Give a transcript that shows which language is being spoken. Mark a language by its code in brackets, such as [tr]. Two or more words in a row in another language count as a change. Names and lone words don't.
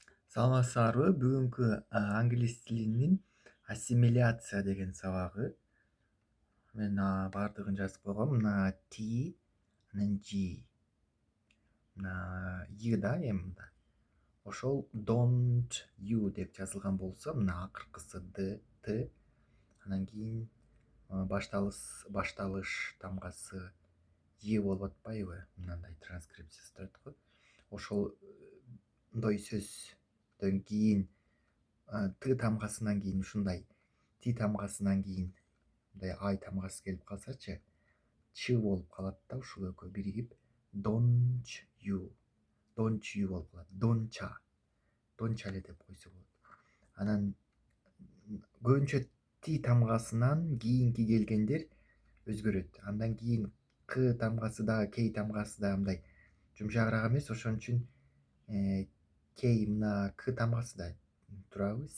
[ky] Саламатсыздарбы? Бүгүнкү англис тилинин ассимиляция деген сабагы. Мен баардыгын жазып койгом. Мына T, анан G. Мына Y да мында. Ошол [en] don't you [ky] деп жазылган болсо, мына акыркысы D, T. Анан кийин башталыш тамгасы Y болуп атпайбы? Мындай транскрипциясы турат го. Ошолдой сөздөн кийин Т тамгасынан кийин ушундай Т тамгасынан кийин мындай ай тамгасы келип калсачы, Ч болуп калат да, ушул экөө биригип [en] don't you [ky] болуп калат. Донча эле деп койсо болот. Анан көбүнчө Т тамгасынан кийинки келгендер өзгөрөт. Андан кийин К тамгасы дагы, К тамгасы дагы мындай жумшагыраак эмес, ошон үчүн К мына К тамгасы да турабы, С.